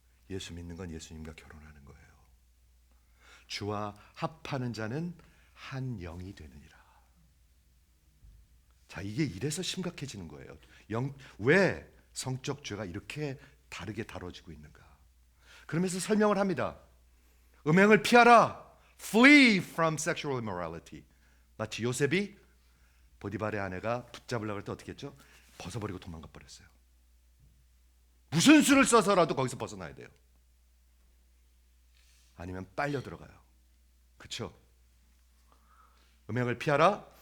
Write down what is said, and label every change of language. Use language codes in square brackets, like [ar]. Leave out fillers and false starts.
[ko] 예수 믿는 건 예수님과 결혼하는 거예요. 주와 합하는 자는 한 영이 되느니라. 자, 이게 이래서 심각해지는 거예요. 왜 성적 죄가 이렇게 다르게 다뤄지고 있는가? 그러면서 설명을 합니다. 음행을 피하라. [en] Flee from sexual immorality. [ko] 마치 요셉이 보디발의 아내가 붙잡으려고 할 때 어떻게 했죠? 벗어버리고 도망가 버렸어요. 무슨 수를 써서라도 거기서 벗어나야 돼요. 아니면 빨려 들어가요. 그렇죠? 음행을 피하라.